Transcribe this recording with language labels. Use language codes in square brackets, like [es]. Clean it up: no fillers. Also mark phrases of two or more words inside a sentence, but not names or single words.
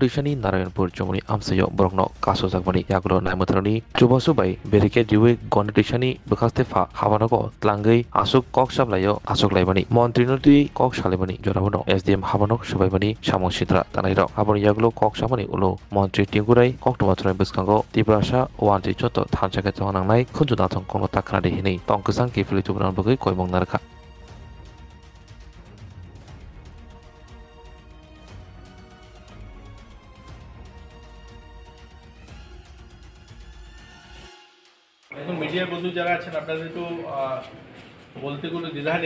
[trp] dishani Narayanpur Jomoni amsayo borokno kasujakmani yagulo naimutarani chubasu bai berike diwe gona dishani bekhaste fa habanoko tlangai asuk kok sablayo asuk laibani Mantri noti kok salimani jorabono SDM habanok sabaibani samong sitra tanairo habon yagulo kok samani ulo Mantri Tingkurai koktomatrai biskango Tiprasa wanti choto thanchake tonangnai khunjunathong kono takradi hini tongkasang kifili tubunan bagai koimong narka [bn] এখন মিডিয়ার বন্ধু যারা আছেন আপনাদের তো বলতে কোনো দ্বিধা নেই।